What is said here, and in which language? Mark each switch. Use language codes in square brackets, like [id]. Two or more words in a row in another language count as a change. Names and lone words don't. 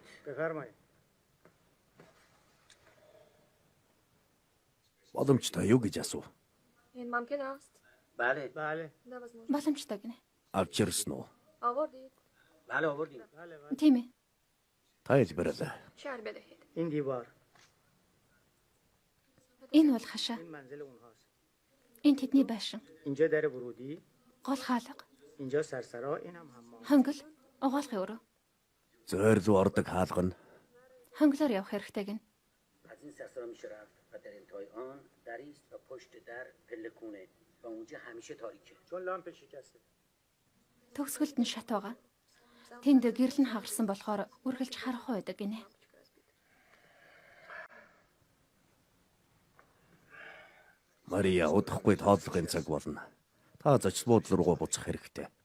[fa] بفرمایید. [mn] Боломжтой юу гэж асуу? [fa] این ممکن است؟ بله. بله. [mn] невозможно. Боломжтой гинэ. Авч ирсэн үү? [fa] آوردید؟ بله آوردیم. [mn] Тийм ээ. Тайлбарлаа. [fa] شعر بدهید. این دیوار. [mn] Энэ бол хашаа. [fa] این منزل اونهاست. [mn] Энэ тэдний байшин. [fa] اینجا در ورودی. [mn] Гол хаалга. [fa] اینجا سرسرا. اینم حمام. [mn] Хонгил. Угаалгын өрөө. Зөөр рүү ордог хаалга нь Хонглоор явах хэрэгтэй гинэ. [fa] از این سرسرا میشه رفت و در انتهای آن دری است و پشت در پلکونه و اونجا همیشه تاریکه. چون لامپ شکسته. [mn] Төгсгөлд нь шат байгаа. Тэнд гэрэл нь хагарсан болохоор үргэлж харахгүй байдаг гинэ. Мария удахгүй тооллогын цаг болно. Та зочлууд руугаа буцах хэрэгтэй.